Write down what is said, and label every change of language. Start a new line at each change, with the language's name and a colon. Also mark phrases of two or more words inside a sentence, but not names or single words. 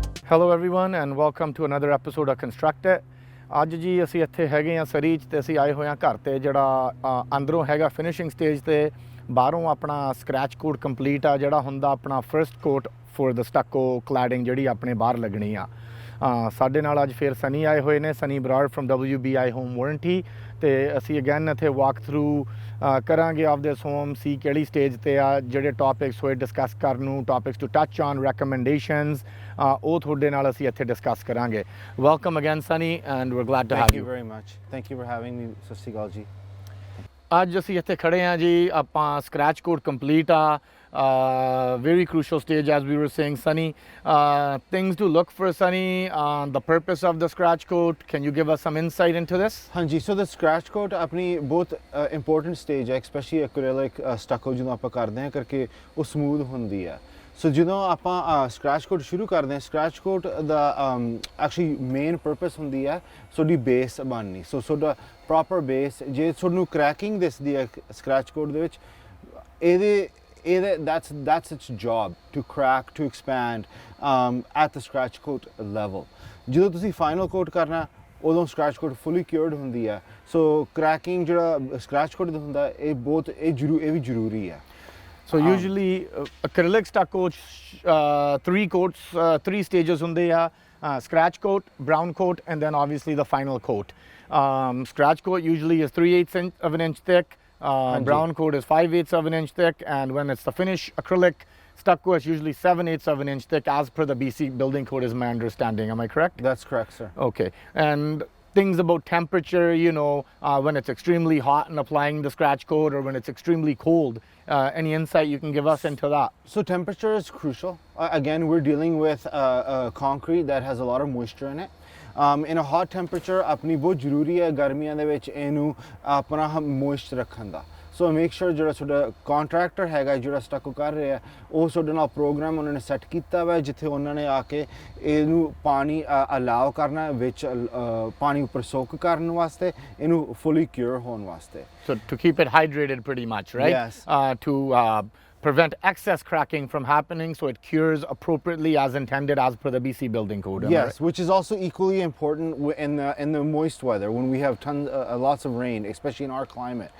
English: Hello everyone and welcome to another episode of Constructed।
Punjabi: ਅੱਜ ਜੀ ਅਸੀਂ ਇੱਥੇ ਹੈਗੇ ਆ ਸਰੀ 'ਚ ਤੇ ਅਸੀਂ ਆਏ ਹੋਏ ਆ ਘਰ ਤੇ ਜਿਹੜਾ ਅੰਦਰੋਂ ਹੈਗਾ
English: finishing stage
Punjabi: ਤੇ ਬਾਹਰੋਂ ਆਪਣਾ
English: scratch coat complete
Punjabi: ਆ ਜਿਹੜਾ ਹੁੰਦਾ ਆਪਣਾ
English: first coat for the stucco cladding
Punjabi: ਜਿਹੜੀ ਆਪਣੇ ਬਾਹਰ ਲੱਗਣੀ ਆ। ਸਾਡੇ ਨਾਲ ਅੱਜ ਫਿਰ ਸਨੀ ਆਏ ਹੋਏ ਨੇ, ਸਨੀ ਬਰਾੜ ਫਰਮ WBI ਹੋਮ ਵਾਰੰਟੀ ਤੇ ਅਸੀਂ ਅਗੇਨ ਇੱਥੇ
English: walk through
Punjabi: ਕਰਾਂਗੇ
English: of this home,
Punjabi: ਸੀ ਕਿਹੜੀ ਸਟੇਜ ਤੇ ਆ, ਜਿਹੜੇ ਟੌਪਿਕਸ ਹੋਏ ਡਿਸਕਸ ਕਰਨ ਨੂੰ,
English: topics to touch on, recommendations
Punjabi: ਉਹ ਤੁਹਾਡੇ ਨਾਲ ਅਸੀਂ ਇੱਥੇ ਡਿਸਕਸ ਕਰਾਂਗੇ।
English: Welcome again Sunny and we're glad to have you. Thank you very much. Thank you for having me।
Punjabi: ਸਤਿ ਸ਼੍ਰੀ ਅਕਾਲ ਜੀ। ਅੱਜ ਅਸੀਂ ਇੱਥੇ ਖੜੇ ਹਾਂ ਜੀ, ਆਪਾਂ
English: scratch code complete
Punjabi: ਆ।
English: Very crucial stage as we were saying, Sunny. Things to look for, Sunny, the purpose of the scratch coat. Can you give us some insight into this?
Punjabi: ਹਾਂਜੀ,
English: so the scratch coat
Punjabi: ਆਪਣੀ ਬਹੁਤ
English: important stage
Punjabi: ਹੈ,
English: especially acrylic stucco
Punjabi: ਜਦੋਂ ਆਪਾਂ ਕਰਦੇ ਹਾਂ ਕਰਕੇ ਉਹ ਸਮੂਥ ਹੁੰਦੀ ਹੈ। ਸੋ ਜਦੋਂ ਆਪਾਂ
English: scratch coat
Punjabi: ਸ਼ੁਰੂ ਕਰਦੇ ਹਾਂ,
English: scratch coat
Punjabi: ਦਾ
English: actually main purpose
Punjabi: ਹੁੰਦੀ ਹੈ ਤੁਹਾਡੀ ਬੇਸ ਬਣਨੀ। ਸੋ ਤੁਹਾਡਾ
English: proper base
Punjabi: ਜੇ ਤੁਹਾਨੂੰ ਕ੍ਰੈਕਿੰਗ ਦਿਸਦੀ ਹੈ
English: scratch coat
Punjabi: ਦੇ ਵਿੱਚ, ਇਹਦੇ
English: that's its job to crack, to expand at the scratch coat level।
Punjabi: ਜਦੋਂ ਤੁਸੀਂ
English: final coat
Punjabi: ਕਰਨਾ ਉਦੋਂ
English: scratch coat fully cured
Punjabi: ਹੁੰਦੀ ਹੈ। ਸੋ ਕ੍ਰੈਕਿੰਗ ਜਿਹੜਾ
English: scratch coat
Punjabi: ਦਾ ਹੁੰਦਾ ਇਹ ਵੀ ਜ਼ਰੂਰੀ ਹੈ।
English: So usually acrylic stucco three stages
Punjabi: ਹੁੰਦੇ ਆ,
English: scratch coat, brown coat, and then obviously the final coat। Scratch coat usually is 3/8 of an inch thick, brown coat is 5/8 of an inch thick, and when it's the finish acrylic stucco it's usually 7/8 of an inch thick as per the BC building code is my understanding. Am I correct? That's correct, sir. Okay. And things about temperature, you know, when it's extremely hot and applying the scratch coat or when it's extremely cold, any insight you can give us into that? So temperature is crucial. Again, we're dealing with concrete that has a lot of moisture in it। In a hot temperature
Punjabi: ਆਪਣੀ ਬਹੁਤ ਜ਼ਰੂਰੀ ਹੈ ਗਰਮੀਆਂ ਦੇ ਵਿੱਚ ਇਹਨੂੰ ਆਪਣਾ ਮੋਇਸਚਰ ਰੱਖਣ ਦਾ।
English: so make sure
Punjabi: ਜਿਹੜਾ ਤੁਹਾਡਾ ਕੰਟਰੈਕਟਰ ਹੈਗਾ ਜਿਹੜਾ ਸਟੱਕੋ ਕਰ ਰਿਹਾ ਉਹ ਤੁਹਾਡੇ ਨਾਲ ਪ੍ਰੋਗਰਾਮ ਉਹਨਾਂ ਨੇ ਸੈੱਟ ਕੀਤਾ ਵਾ ਜਿੱਥੇ ਉਹਨਾਂ ਨੇ ਆ ਕੇ ਇਹਨੂੰ ਪਾਣੀ ਅਲਾਉ ਕਰਨਾ ਵਿੱਚ ਪਾਣੀ ਉੱਪਰ ਸੋਕ ਕਰਨ ਵਾਸਤੇ, ਇਹਨੂੰ
English: fully cure
Punjabi: ਹੋਣ ਵਾਸਤੇ।
English: So to keep it hydrated pretty much, right? Yes। To prevent excess cracking from happening so it cures appropriately as intended as per the BC building code. Yes, which is also equally important in the moist weather when we have lots of rain, especially in our climate।